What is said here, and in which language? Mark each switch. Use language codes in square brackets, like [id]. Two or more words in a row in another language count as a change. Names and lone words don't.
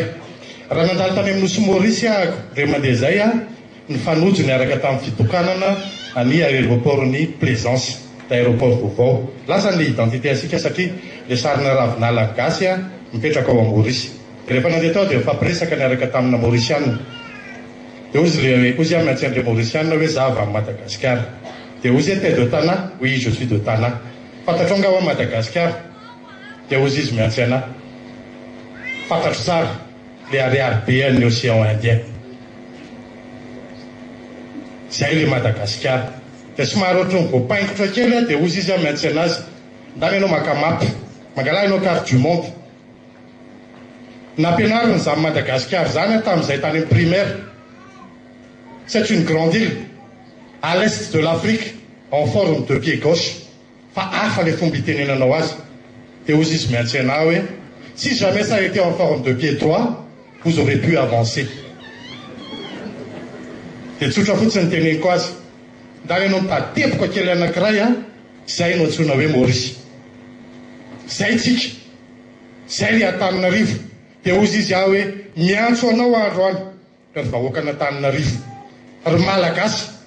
[mg] Raha nandalo tany amin'ny Nosy Maurice ahako re mandeha zay ny fanojo niaraka tamin'ny fitokanana any aéroport'ny Plaisance d'aéroport vaovao. Lasa ny identité asika satria le sarina ravinala gasy mipetraka ao Maurice. Rehefa nandeha tao dia mifampiresaka niaraka tamina Mauricianina. Dia ozy amin'y antsy Mauricianina hoe za avy amin'ny Madagasikara. Dia ozy [fr] t'es de Tana? Oui, je suis de Tana. [mg] Fantatro nga ao Madagasikara. Dia ozy izy miantsy ana. Fantatro tsara le ariary be an'ny Océan Indien. Zay le Madagasikara. Dia somary ohatran'ny voapaingotra kely dia ozy izy miantsy anazy. Ndany ianao maka mapy, mangala ianao [fr] carte du monde. [mg] Nampianarina izany Madagasikara zany tamin'izay tany amin'ny primaire. [fr] C'est une grande île à l'est de l'Afrique en forme de pied gauche. [mg] Fa hafa le fomba itenenanao azy. Dia ozy izy miantsy ana hoe [fr] si jamais ça a été en forme de pied droit, vous aurez pu avancer. [mg] Dia tsotra fotsiny ny teneniko azy. Ndany ianao mitady kely anankiray zay no antsoina hoe Maurice. Zay tsika. Zay le Antananarivo. Dia ozy izy hoe miantso anao androany ry vahoaka an'Antananarivo ry malagasy.